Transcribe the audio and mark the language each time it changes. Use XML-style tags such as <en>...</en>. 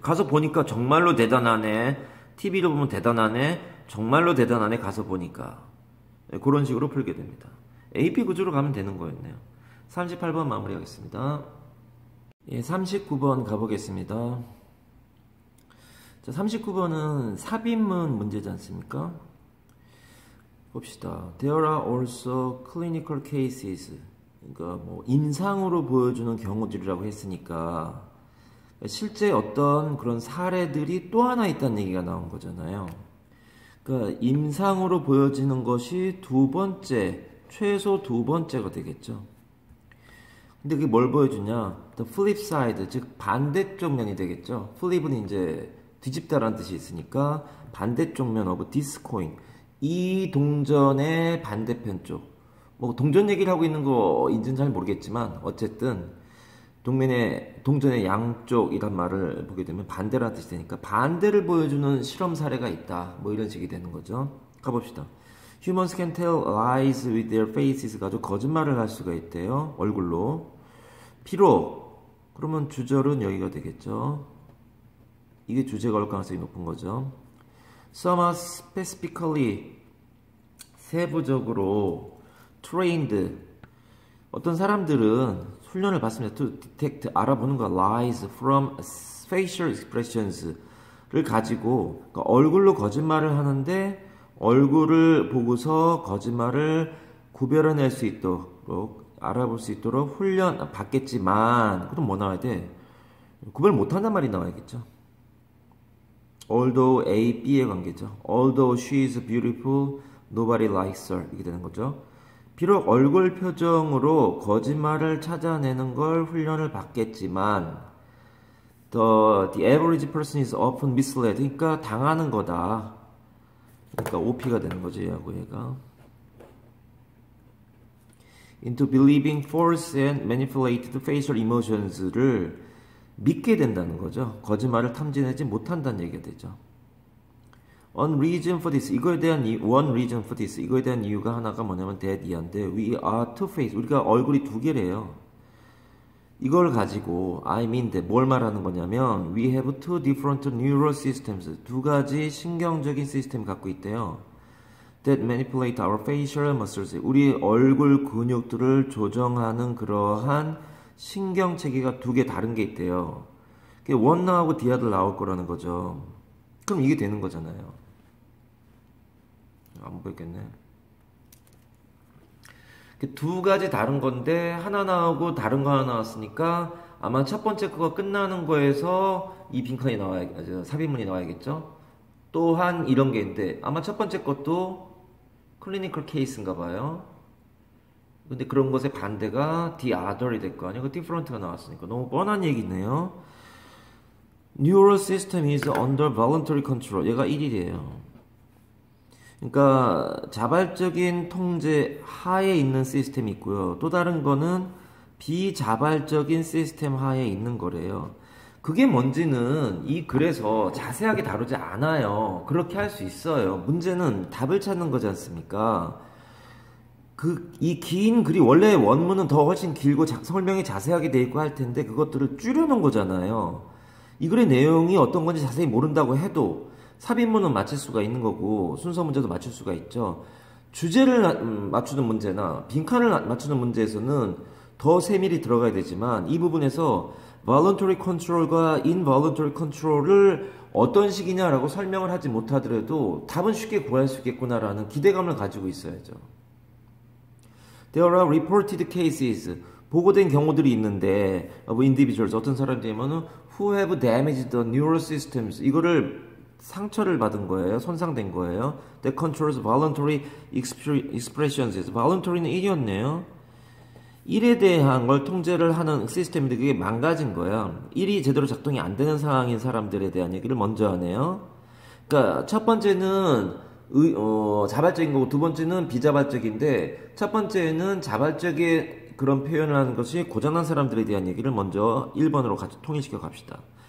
<ko>가서 보니까 정말로 대단하네. TV로 보면 대단하네. 정말로 대단하네. 가서 보니까. 그런 식으로 풀게 됩니다. AP 구조로 가면 되는 거였네요. 38번 마무리하겠습니다. 예, 39번 가보겠습니다. 자, 39번은 삽입문 문제지 않습니까? 봅시다.</ko> <en>There are also clinical cases.</en> <ko>그러니까 뭐 임상으로 보여주는 경우들이라고 했으니까 실제 어떤 그런 사례들이 또 하나 있다는 얘기가 나온 거잖아요. 그러니까 임상으로 보여지는 것이 두 번째, 최소 두 번째가 되겠죠. 근데 그게 뭘 보여주냐?</ko> <en>The flip side,</en> <ko>즉 반대쪽 면이 되겠죠. flip은 이제 뒤집다라는 뜻이 있으니까 반대쪽 면</ko> <en>of this coin.</en> <ko>이 동전의 반대편 쪽. 뭐 동전 얘기를 하고 있는 거인지는 잘 모르겠지만 어쨌든 동전의 양쪽이란 말을 보게 되면 반대라는 뜻이 되니까 반대를 보여주는 실험 사례가 있다. 뭐 이런 식이 되는 거죠. 가봅시다.</ko> <en>Humans can tell lies with their faces.</en> <ko>가지고 거짓말을 할 수가 있대요. 얼굴로. 비록 그러면 주절은 여기가 되겠죠. 이게 주제가 올 가능성이 높은 거죠.</ko> <en>Some are specifically</en> <ko>세부적으로</ko> <en>trained.</en> <ko>어떤 사람들은 훈련을 받습니다.</ko> <en>To detect,</en> <ko>알아보는 거</ko> <en>lies from facial expressions</en> <ko>를 가지고 그러니까 얼굴로 거짓말을 하는데 얼굴을 보고서 거짓말을 구별해낼 수 있도록 알아볼 수 있도록 훈련 받겠지만 그럼 뭐 나와야 돼? 구별 못한단 말이 나와야겠죠.</ko> <en>Although</en> <ko>A, B의 관계죠.</ko> <en>Although she is beautiful, nobody likes her.</en> <ko>이게 되는 거죠. 비록 얼굴 표정으로 거짓말을 찾아내는 걸 훈련을 받겠지만</ko> <en>the average person is often misled.</en> <ko>그러니까 당하는 거다. 그러니까 OP가 되는 거죠. 얘하고 얘가.</ko> <en>into believing false and manipulated facial emotions를</en> <ko>믿게 된다는 거죠. 거짓말을 탐지내지 못한다는 얘기가 되죠.</ko> <en>One reason for this.</en> <ko>이거에 대한 이거에 대한 이유가 하나가 뭐냐면 that 이한데</ko> <en>we are two-faced.</en> <ko>우리가 얼굴이 두 개래요. 이걸 가지고</ko> <en>I mean that</en> <ko>뭘 말하는 거냐면</ko> <en>we have two different neural systems.</en> <ko>두 가지 신경적인 시스템을 갖고 있대요.</ko> <en>that manipulate our facial muscles.</en> <ko>우리 얼굴 근육들을 조정하는 그러한 신경 체계가 두 개 다른 게 있대요. 그게 원 나오고 디아들 나올 거라는 거죠. 그럼 이게 되는 거잖아요. 안 보이겠네. 두 가지 다른 건데 하나 나오고 다른 거 하나 나왔으니까 아마 첫 번째 거가 끝나는 거에서 이 빈칸이 나와야겠죠. 삽입문이 나와야겠죠. 또한 이런 게 있는데 아마 첫 번째 것도 클리니컬 케이스인가 봐요. 근데 그런 것의 반대가 the other이 될 거 아니에요. 그 different가 나왔으니까 너무 뻔한 얘기네요.</ko> <en>Neural system is under voluntary control.</en> <ko>얘가 1일이에요. 그러니까 자발적인 통제 하에 있는 시스템이 있고요. 또 다른 거는 비자발적인 시스템 하에 있는 거래요. 그게 뭔지는 이 글에서 자세하게 다루지 않아요. 그렇게 할 수 있어요. 문제는 답을 찾는 거지 않습니까? 이 긴 글이 원래 원문은 더 훨씬 길고 설명이 자세하게 돼 있고 할 텐데 그것들을 줄여놓은 거잖아요. 이 글의 내용이 어떤 건지 자세히 모른다고 해도 삽입문은 맞출 수가 있는 거고 순서 문제도 맞출 수가 있죠. 주제를 맞추는 문제나 빈칸을 맞추는 문제에서는 더 세밀히 들어가야 되지만 이 부분에서 voluntary control과 involuntary control을 어떤 식이냐라고 설명을 하지 못하더라도 답은 쉽게 구할 수 있겠구나라는 기대감을 가지고 있어야죠.</ko> <en>There are reported cases.</en> <ko>보고된 경우들이 있는데</ko> <en>of individuals.</en> <ko>어떤 사람들이면은</ko> <en>who have damaged the neural systems.</en> <ko>이거를 상처를 받은 거예요. 손상된 거예요.</ko> <en>That controls voluntary expressions.</en> <ko>voluntary는 1이었네요. 1에 대한 걸 통제를 하는 시스템인데 그게 망가진 거야. 1이 제대로 작동이 안 되는 상황인 사람들에 대한 얘기를 먼저 하네요. 그러니까 첫 번째는 자발적인 거고 두 번째는 비자발적인데 첫 번째는 자발적인 그런 표현을 하는 것이 고장난 사람들에 대한 얘기를 먼저 1번으로 같이 통일시켜 갑시다.</ko>